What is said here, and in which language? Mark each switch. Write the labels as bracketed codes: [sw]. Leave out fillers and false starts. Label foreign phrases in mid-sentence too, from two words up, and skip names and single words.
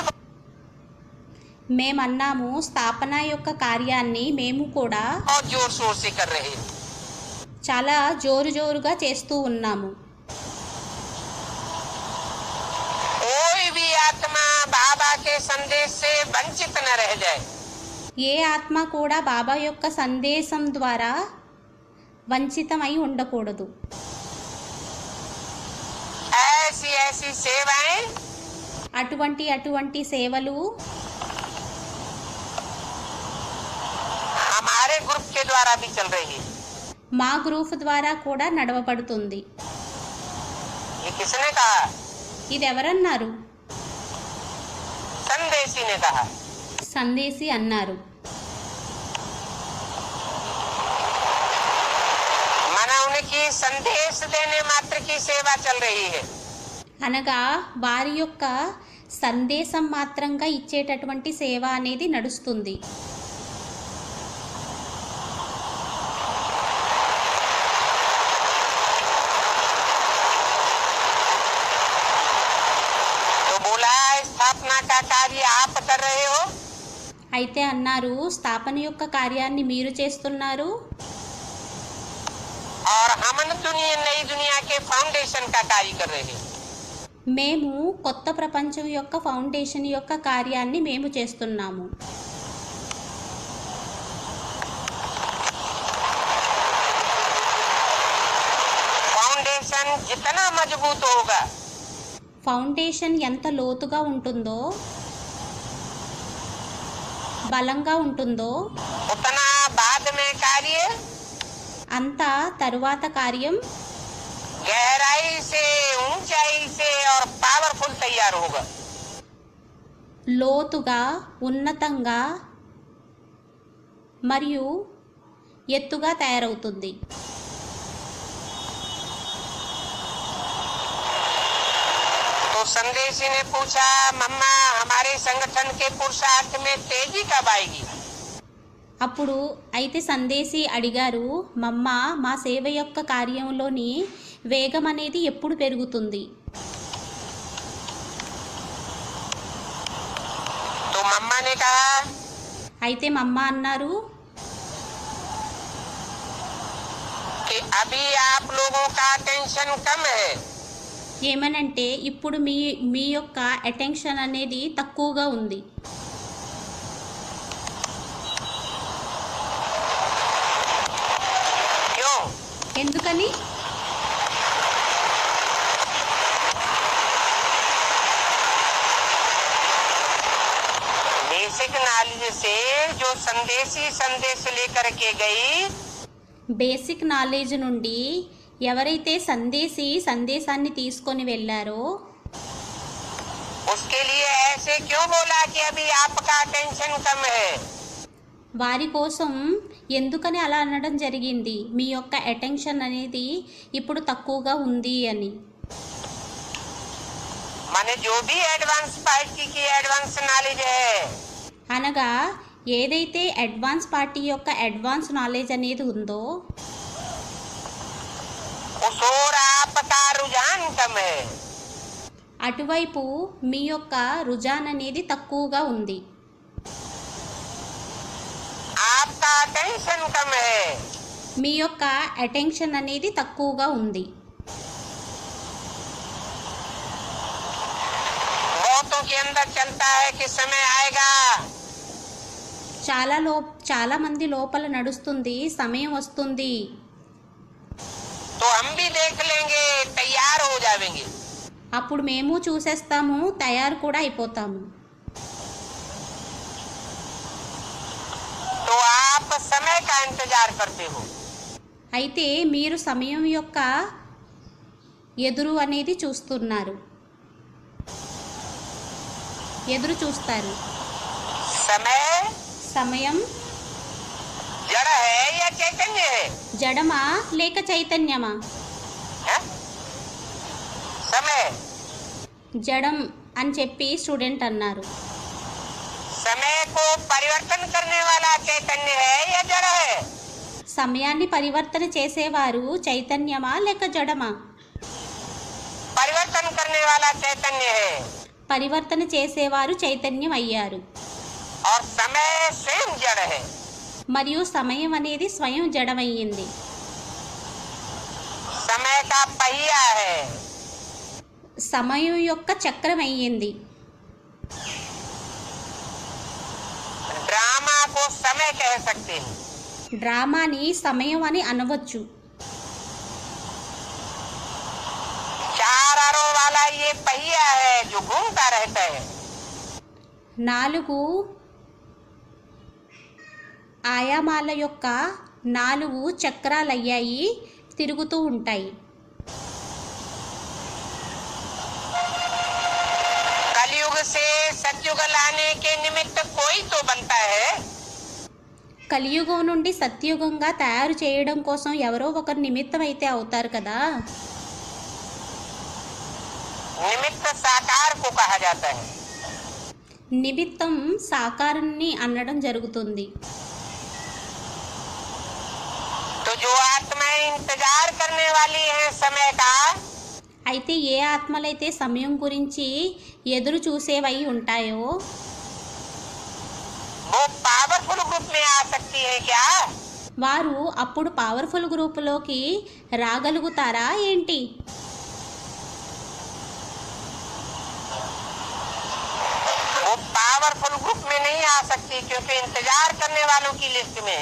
[te] మేమన్నాము స్థాపన యొక్క కార్యాన్ని మేము కూడా [hi] बहुत जोर शोर से कर रहे हैं. [te] చాలా జోరుగా చేస్తూ ఉన్నాము. [hi] कोई भी आत्मा बाबा के संदेश से वंचित न रह जाए. [te] ఏ ఆత్మ కూడా బాబా యొక్క సందేశం ద్వారా వంచితమై ఉండకూడదు. [hi] ऐसी ऐसी सेवाएं [te] అటువంటి సేవలు [hi] हमारे ग्रुप के द्वारा भी चल रही है। [te] మా గ్రూప్ ద్వారా కూడా నడవబడుతుంది. [hi] ये किसने कहा? [te] ఇది ఎవరన్నారు? [hi] संदेशी ने कहा। [te] సందేశి అన్నారు. [hi] माना उनकी संदेश देने मात्र की सेवा चल रही है। [te] అనగా వారి యొక్క సందేశం మాత్రంగా ఇచ్చేటటువంటి సేవ అనేది నడుస్తుంది. [hi] तो बोला स्थापना का कार्य आप कर रहे हो, [te] అయితే అన్నారు, స్థాపన యొక్క కార్యాన్ని మీరు చేస్తున్నారు, [hi] और हम नई दुनिया के फाउंडेशन का कार्य कर रहे हैं। [te] మేము కొత్త ప్రపంచం యొక్క ఫౌండేషన్ యొక్క కార్యాన్ని మేము చేస్తున్నాము. [hi] फाउंडेशन जितना मजबूत होगा, [te] ఫౌండేషన్ ఎంత లోతుగా ఉంటుందో, బలంగా ఉంటుందో, [hi] उतना बाद में कार्य [te] అంత తరువాత కార్యం [hi] गहराई से, ऊंचाई से और पावरफुल तैयार होगा। [te] లోతుగా, ఉన్నతంగా మరియు ఎత్తుగా తయారవుతుంది. [hi] तो संदेशी ने पूछा, मम्मा हमारे संगठन के पुरुषार्थ में तेजी कब आएगी? [te] అప్పుడు అయితే సందేశి అడిగారు, మమ్మ మా సేవ యొక్క కార్యంలోని వేగం అనేది ఎప్పుడు పెరుగుతుంది? [hi] तो मम्मा ने कहा, [te] అయితే మమ్మ అన్నారు, [hi] कि अभी आप लोगों का टेंशन कम है, [te] ఏమనంటే ఇప్పుడు మీ యొక్క అటెన్షన్ అనేది తక్కువగా ఉంది. [hi] क्यों? [te] ఎందుకని? [en] basic knowledge [hi] से जो संदेशी संदेश लेकर के गई, [en] basic knowledge [te] నుండి ఎవరైతే సందేశాన్ని తీసుకొని వెళ్ళారో [hi] उसके लिए ऐसे क्यों बोला कि अभी आपका टेंशन कम है? [te] వారి కోసం ఎందుకని అలా అనడం జరిగింది, మీ యొక్క అటెన్షన్ అనేది ఇప్పుడు తక్కువగా ఉంది అని. [hi] माने जो भी [en] advance party [hi] की [en] advance knowledge [hi] है, [te] అనగా ఏదైతే [en] advance party [te] యొక్క [en] advance knowledge [te] అనేది ఉందో [hi] उस ओर आपका रुझान कम है। [te] అటువైపు మీ యొక్క రుజాన్ అనేది తక్కువగా ఉంది, [hi] आपका टेंशन कम है। [te] మీ యొక్క అటెన్షన్ అనేది తక్కువగా ఉంది. [hi] बहुतों के अंदर चलता है कि समय आएगा, [te] చాలా మంది లోపల నడుస్తుంది, సమయం వస్తుంది, [hi] तो हम भी देख लेंगे, तैयार हो जाएंगे। [te] అప్పుడు మేము చూసేస్తాము, తయారు కూడా అయిపోతాము. [hi] तो आप समय का इंतजार करते हो, [te] అయితే మీరు సమయం యొక్క ఎదురు అనేది ఎదురు చూస్తారు. సమయం [hi] जड़ है या चैतन्य है? [te] జడమా లేక చైతన్యమా? [hi] हैं? समय [te] జడం అని చెప్పి స్టూడెంట్ అన్నారు. [hi] समय को परिवर्तन करने वाला चैतन्य है या जड़ है? [te] సమయాన్ని పరివర్తన చేసేవారు చైతన్యమా లేక జడమా? [hi] परिवर्तन करने वाला चैतन्य है, [te] పరివర్తన చేసేవారు చైతన్యం అయ్యారు. [hi] और समय स्वयं जड़ है। [te] మరియు సమయం అనేది స్వయం జడమయ్యింది. [hi] समय का पहिया है, [te] సమయం యొక్క చక్రం అయ్యింది. [hi] ड्रामा को समय कह सकते हैं। [te] డ్రామాని సమయం అని అనవచ్చు. [hi] चार अरों वाला ये एक पहिया है जो घूमता रहता है। [te] 4 ఆయామాల యొక్క 4 చక్రాలయ్యాయి, తిరుగుతూ ఉంటాయి. [hi] कलयुग से सतयुग लाने के निमित्त कोई तो बनता है। [te] కలియుగం నుండి సత్యుగంగా తయారు చేయడం కోసం ఎవరో ఒకరు నిమిత్తం అయితే అవుతారు కదా. [hi] निमित्त साकार को कहा जाता है। [te] నిమిత్తం సాకారాన్ని అనడం జరుగుతుంది. [hi] तो जो आत्माएं इंतजार करने वाली हैं समय का, [te] అయితే ఏ ఆత్మలైతే సమయం గురించి ఎదురు చూసేవై ఉంటాయో [hi] वो [en] powerful group [hi] में आ सकती है क्या? [te] వారు అప్పుడు [en] powerful groupలోకి [te] రాగలుగుతారా ఏంటి? [hi] वो [en] powerful group [hi] में नहीं आ सकती क्योंकि इंतजार करने वालों की लिस्ट में है।